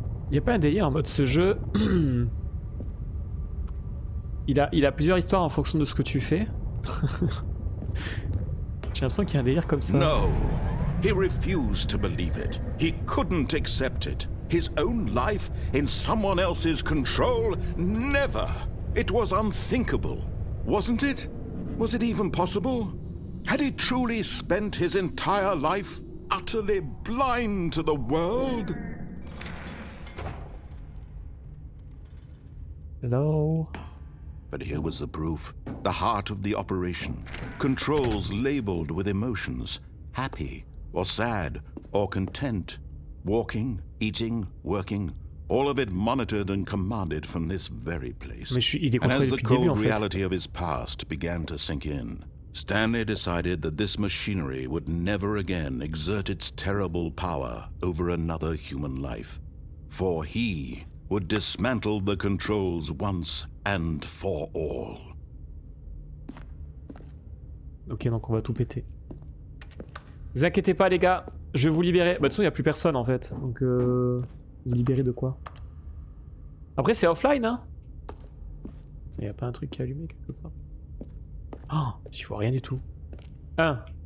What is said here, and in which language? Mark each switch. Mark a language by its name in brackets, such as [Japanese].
[French] Y a pas un délire en mode ce jeu... il a plusieurs histoires en fonction de ce que tu fais. J'ai l'impression qu'il y a un délire comme ça. [English] No, he refused to believe it. He couldn't accept it. His own life in someone else's control? Never! It was unthinkable, wasn't it? Was it even possible? Had he truly spent his entire life utterly blind to the world? Hello? But here was the proof, the heart of the operation. Controls labeled with emotions, happy or sad or content. Walking, eating, working, all of it monitored and commanded from this very place. And as the cold reality of his past began to sink in, Stanley decided that this machinery would never again exert its terrible power over another human life. For he would dismantle the controls once and for all. [French] Ok, donc on va tout péter. Vous inquiétez pas les gars, je vais vous libérer. Bah de toute façon il n'y a plus personne en fait, donc vous libérer de quoi? Après c'est offline hein. Il n'y a pas un truc qui est allumé quelque part? Oh, je vois rien du tout. Ah.